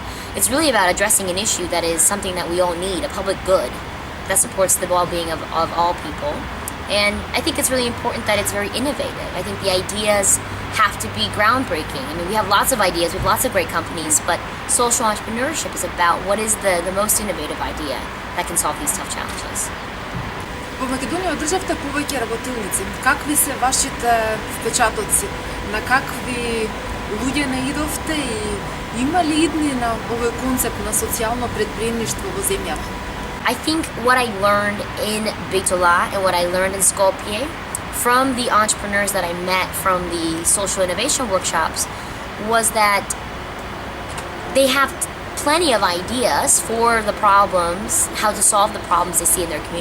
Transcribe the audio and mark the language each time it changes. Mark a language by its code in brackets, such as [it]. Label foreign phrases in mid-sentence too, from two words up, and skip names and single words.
[en] It's really about addressing an issue that is something that we all need, a public good that supports the well-being of all people. And I think it's really important that it's very innovative. I think the ideas have to be groundbreaking. I mean, we have lots of ideas, we have lots of great companies, but social entrepreneurship is about what is the most innovative idea that can solve these tough challenges. [mk] Во Македонија одржавте повеќе работилници. Какви се вашите впечатоци? На какви луѓе наидовте и има ли идни на овој концепт на социјално претприемништво во земјава? [en] I think what I learned in Bitola and what I learned in Skopje from the entrepreneurs that I met from the social innovation workshops was that they have plenty of ideas for the problems, how to solve the problems they see in their communities.